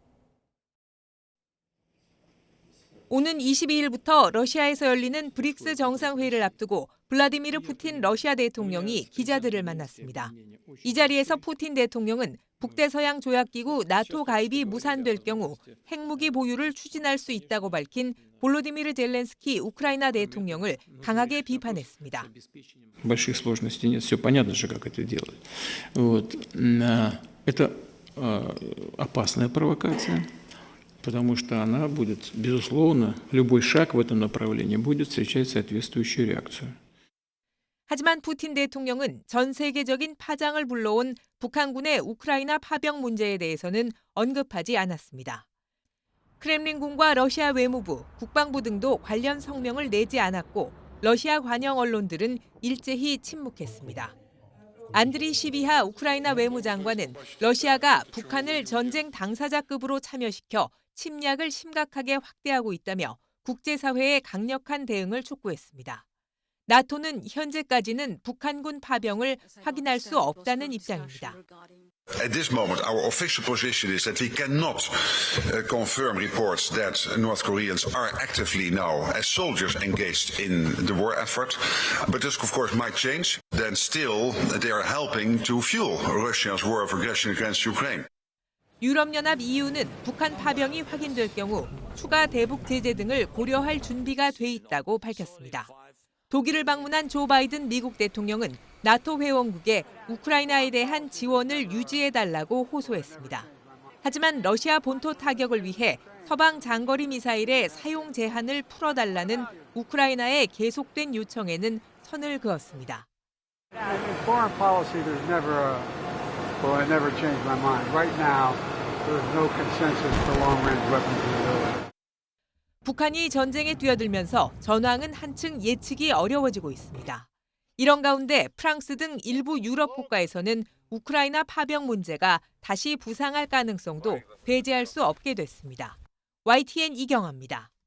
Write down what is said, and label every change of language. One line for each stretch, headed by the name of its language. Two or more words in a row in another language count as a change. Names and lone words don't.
Korean: 오는 22일부터 러시아에서 열리는 브릭스 정상회의를 앞두고 블라디미르 푸틴 러시아 대통령이 기자들을 만났습니다. 이 자리에서 푸틴 대통령은 북대서양 조약기구 나토 가입이 무산될 경우 핵무기 보유를 추진할 수 있다고 밝힌 볼로디미르 젤렌스키 우크라이나 대통령을 강하게 비판했습니다.
Russian: Больших сложностей нет, все понятно же, как это делать. Это опасная провокация, потому что она будет, безусловно, любой шаг в этом направлении будет встречать соответствующую реакцию.
Korean: 하지만 푸틴 대통령은 전 세계적인 파장을 불러온 북한군의 우크라이나 파병 문제에 대해서는 언급하지 않았습니다. 크렘린궁과 러시아 외무부, 국방부 등도 관련 성명을 내지 않았고 러시아 관영 언론들은 일제히 침묵했습니다. 안드리 시비하 우크라이나 외무장관은 러시아가 북한을 전쟁 당사자급으로 참여시켜 침략을 심각하게 확대하고 있다며 국제사회의 강력한 대응을 촉구했습니다. 나토는 현재까지는 북한군 파병을 확인할 수 없다는 입장입니다.
English: At this moment, our official position is that we cannot confirm reports that North Koreans are actively now as soldiers engaged in the war effort. But this, of course, might change. Then still, they are helping to fuel Russia's war of aggression against Ukraine.
Korean: 유럽연합 EU는 북한 파병이 확인될 경우 추가 대북 제재 등을 고려할 준비가 돼 있다고 밝혔습니다. 독일을 방문한 조 바이든 미국 대통령은 나토 회원국에 우크라이나에 대한 지원을 유지해달라고 호소했습니다. 하지만 러시아 본토 타격을 위해 서방 장거리 미사일의 사용 제한을 풀어달라는 우크라이나의 계속된 요청에는 선을 그었습니다.
English: Foreign policy, there's never I never changed my mind. Right now, there's no consensus for long-range weapons capability.
Korean: 북한이 전쟁에 뛰어들면서 전황은 한층 예측이 어려워지고 있습니다. 이런 가운데 프랑스 등 일부 유럽 국가에서는 우크라이나 파병 문제가 다시 부상할 가능성도 배제할 수 없게 됐습니다. YTN 이경아입니다.